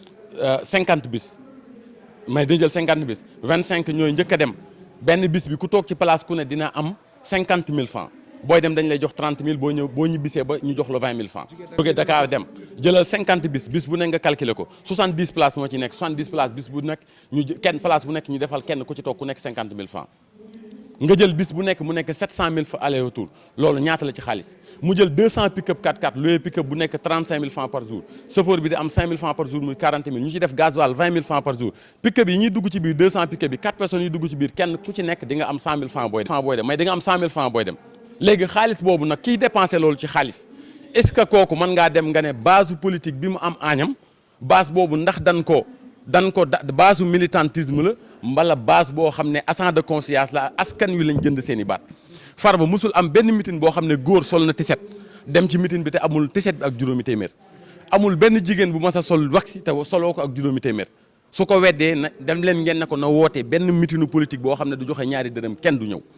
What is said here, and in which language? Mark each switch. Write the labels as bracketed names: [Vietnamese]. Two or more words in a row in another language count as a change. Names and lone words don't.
[Wolof] 50 bis mais dina jël 50 bis 25 ñooy njëkk a dem benn bis bi ku toog ci place ku ne dina am 50000 francs booy dem dañ lay jox 30000 boo ñibbisee ba ñu jox la 20000 francs jógee Dakar dem jëlal 50 bis bu nekk nga calculer ko 70 places moo ci nekk 70 places bis bu nekk place bu nekk ñu defal kenn ku ci toog ku nekk 50000 francs nga jël bis bu nekk mu nekk 700000 fa [French] aller retour [Wolof] loolu ñaata la ci xaalis mu jël 200 pick-up 4x4 loué pick-up bu nekk 35000 [French] francs par jour chauffeur [Wolof] bi di am 5000 [French] francs par jour [Wolof] muy 40000 ñu ci def [French] gasoil 20000 francs par jour [Wolof] pick-up yi ñuy dugg ci biir 200 pick-up bi 4 personnes yi dugg ci biir kenn ku ci nekk di nga am 100000 francs booy dem mais di nga am 100000 francs booy dem léegi xaalis boobu nag kiy dépensé loolu ci xaalis [French] est-ce que [Wolof] kooku mën ngaa dem nga ne [French] base politique [Wolof] bi mu am Agnam base boobu ndax dan ko [French] base militantisme [Wolof] la mbala base boo xam ne [French] agent de conscience [Wolof] la askan wi lañ jënd seen i baat Farba musul am benn meeting boo xam ne góor sol na tiset dem ci meeting bi te amul tiset bi ak juróomi téeméer amul benn jigéen bu mas a sol wax te soloo ko ak juróomi téeméer su ko weddee na dem leen ngeen ne ko na woote benn meetingu politique boo xam ne du joxe ñaari dërëm kenn du ñëw